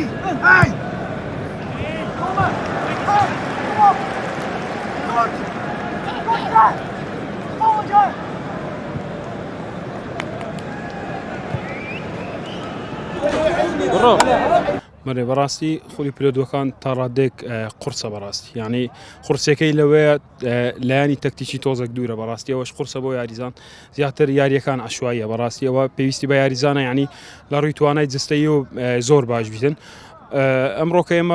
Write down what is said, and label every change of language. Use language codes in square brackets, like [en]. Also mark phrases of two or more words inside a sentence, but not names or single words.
[sv] Hey! Komma! Kom! Kom! Gut! Gut där! Forward! [ckb] مرێ بەڕاستی خۆی پیرۆدوەکان تا ڕادێک قورسە بەڕاستی یعنی قورسەکەی لەوەیە لایانی تەکتیکی تۆزێک دوورە بەڕاستی ئەوەش قورسە بۆ یاریزان زیاتر یاریەکان عشواییە بەڕاستی ئەوە پێویستی بە یاریزانە ینی لە ڕووی توانای جستەیی و زۆر باش بیتن ئەمڕۆکە ئێمە